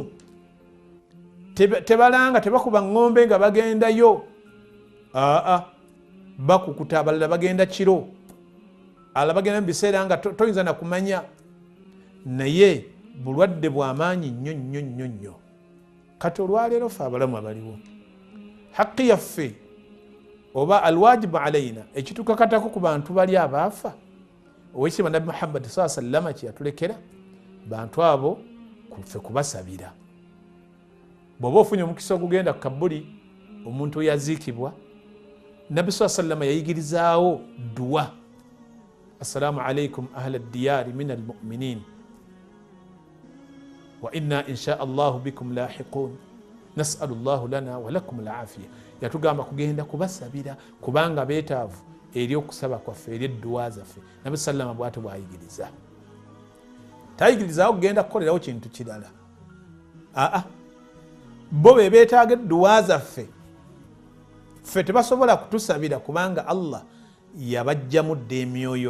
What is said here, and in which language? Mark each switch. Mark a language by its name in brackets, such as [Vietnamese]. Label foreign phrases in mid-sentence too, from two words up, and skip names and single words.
[Ganda] Tebalanga, tebakuba ng'ombe nga bagendayo, bakukuta, abalala bagenda kiro, alala bagenda mu biseera nga toyinza na kumanya, naye bulwadde bw'amaanyi nnyo nnyo nnyo nnyo. Kati olwaleero ffe abalamu abaliwo, haqqi yaffe oba [Arabic] الواجب علينا, [Ganda] ekitukakatako ku bantu bali abaafa, owekitiibwa Nabbi Muhammad [Arabic] صلى الله عليه وسلم [Ganda] kye yatulekera, bantu abo ffe kubasabira. Bw'oba ofunye omukisa ogugenda ku kabuli omuntu yaziikibwa, Nabbi [Arabic] صلى الله عليه وسلم [Ganda] yayigirizaawo duwa, [Arabic] السلام عليكم أهل الديار من المؤمنين وإنا إن شاء الله بكم لاحقون نسأل الله لنا ولكم العافية. [Ganda] Yatugamba kugenda kubasabira kubanga beetaavu eri okusaba kwaffe, eri edduwa zaffe. Nabbi sallama bw'atyo bw'ayigiriza, tayigirizaawo kugenda kukolerawo kintu kirala. Bo be beetaaga edduwa zaffe, ffe tebasobola kutusabira kubanga Allah yabajjamu dda emyoyo.